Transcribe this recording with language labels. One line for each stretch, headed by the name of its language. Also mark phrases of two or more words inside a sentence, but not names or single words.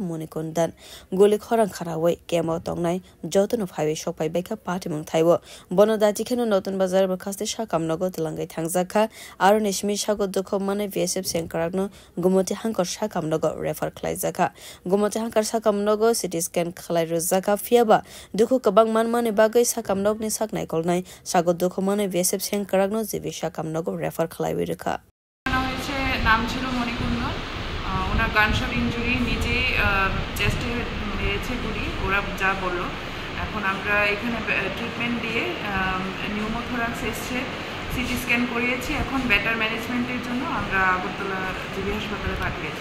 Kok Borok: Monikundan Goli Koran Karaway Gamo Tongnai Jotan of Highway Shopai Beka Party Mung Taiwo Bonodati Keno Notan Bazar Bakaste Shakam Nogo Langai Tangzaka Aronishmi Shagoduko Manai BSF Senkrak Gumoti Hankar Shakam Nogo refer Klaizaka Gumoti Hankar Sakam Nogo
English: CT scan
Kok Borok: Klairuzaka Fiaba Duku Kabang Manmane Bagay Sakam Nogni Saknai Kolnai Sago Dukumane VSF Senkaragno Zivi Shakam Nogo refer Klairika
Bangla: নাম ছিল মনিকুন্দ ওনার
English: gunshot injury
Bangla: নিজে চেস্টে মেরেছে গুলি ওরা যা বলল এখন আমরা এখানে ট্রিটমেন্ট দিয়ে নিউমোথোরাক্স এসছে
English: CT scan
Bangla: করিয়েছি এখন
English: better management
Bangla: জন্য আমরা আগরতলা জিবি হাসপাতালে পাঠিয়েছি